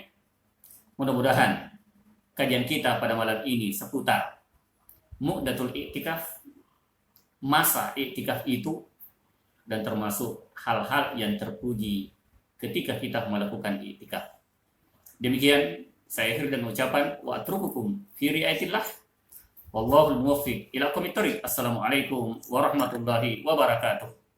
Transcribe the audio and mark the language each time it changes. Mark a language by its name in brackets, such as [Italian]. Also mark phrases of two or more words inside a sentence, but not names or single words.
[Indonesian] Mudah-mudahan kajian kita pada malam ini seputar mu'datul iktikaf, masa iktikaf itu, dan termasuk hal-hal yang terpuji ketika kita melakukan iktikaf. Demikian saya akhir dengan ucapan [Arabic] وأترككم في رعاية الله والله الموفق إلى أقوم الطريق. السلام عليكم ورحمة الله وبركاته.